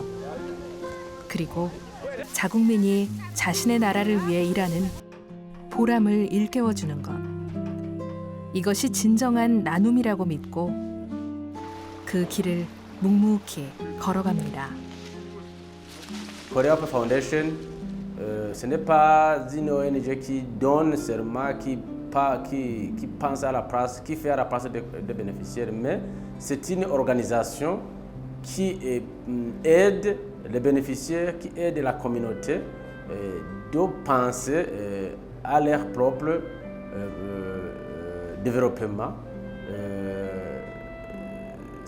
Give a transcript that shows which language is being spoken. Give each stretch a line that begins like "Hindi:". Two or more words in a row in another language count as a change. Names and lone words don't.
Korean: 그리고 자국민이 자신의 나라를 위해 일하는 보람을 일깨워주는 것. 이것이 진정한 나눔이라고 믿고 그 길을 묵묵히 걸어갑니다.
French: Korea Hope Foundation, ce n'est pas une ONG qui donne seulement, qui pense à la place, qui fait à la place des bénéficiaires, mais c'est une organisation qui aide les bénéficiaires, qui aide la communauté de penser à leur propre développement.